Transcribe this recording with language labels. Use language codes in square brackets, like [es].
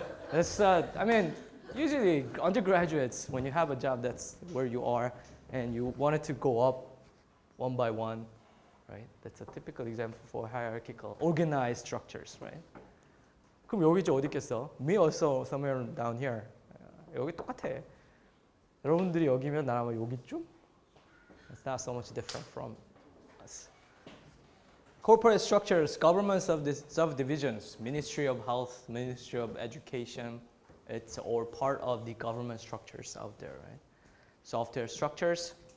[en] That's, I mean, usually undergraduates, when you have a job, that's where you are, and you wanted to go up one by one, right? That's a typical example for hierarchical, organized structures, right? [ko] 그럼 여기 어디 있겠어? [en] Me also somewhere down here. [ko] 여기 똑같아. 여러분들이 여기면 나라면 여기쯤? [en] It's not so much different from us. Corporate structures, government subdivisions, Ministry of Health, Ministry of Education, it's all part of the government structures out there, right? Software structures.